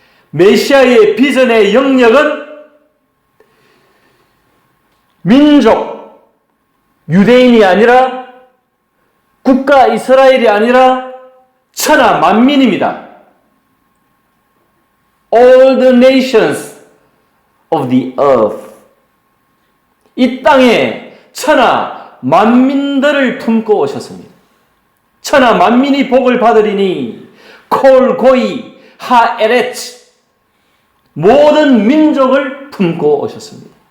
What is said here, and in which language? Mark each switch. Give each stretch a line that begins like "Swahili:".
Korean: 메시아의 비전의 영역은 민족, 유대인이 아니라 국가 이스라엘이 아니라 천하 만민입니다.
English: All the nations of the earth.
Korean: 이 땅에 천하 만민들을 품고 오셨습니다. 천하 만민이 복을 받으리니
Hebrew: 콜 고이 하에레츠
Korean: 모든 민족을 품고 오셨습니다.